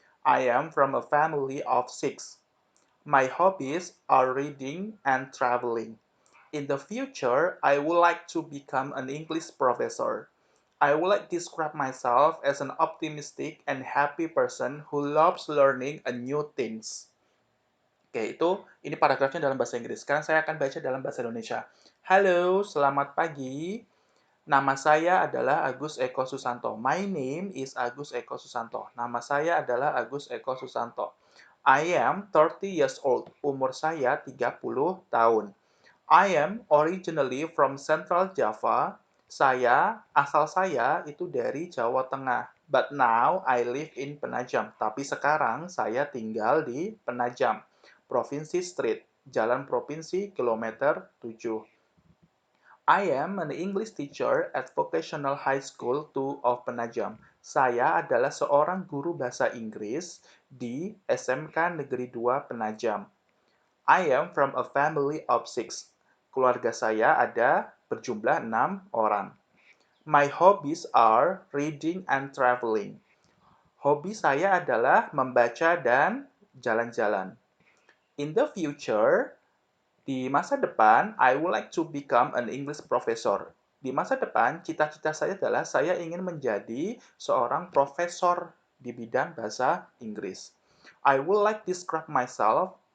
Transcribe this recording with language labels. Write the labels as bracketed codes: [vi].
[en] I am from a family of 6. My hobbies are reading and traveling. In the future, I would like to become an English professor. I would like to describe myself as an optimistic and happy person who loves learning a new things. [id] Oke, ini paragrafnya dalam bahasa Inggris. Sekarang saya akan baca dalam bahasa Indonesia. Halo, selamat pagi. Nama saya adalah Agus Eko Susanto. [en] My name is Agus Eko Susanto. [id] Nama saya adalah Agus Eko Susanto. [en] I am 30 years old. [id] Umur saya 30 tahun. [en] I am originally from Central Java. [id] Asal saya itu dari Jawa Tengah. [en] But now I live in Penajam. [id] Tapi sekarang saya tinggal di Penajam. Provinsi Street, Jalan Provinsi, kilometer 7. [en] I am an English teacher at Vocational High School 2 of Penajam. [id] Saya adalah seorang guru bahasa Inggris di SMK Negeri 2 Penajam. [en] I am from a family of 6. [id] Keluarga saya ada berjumlah 6 orang. [en] My hobbies are reading and traveling. [id] Hobi saya adalah membaca dan jalan-jalan. [en] In the future, [id] di masa depan, [en] I would like to become an English professor. [id] Di masa depan, cita-cita saya adalah saya ingin menjadi seorang profesor di bidang bahasa Inggris. [en] I would like to describe myself.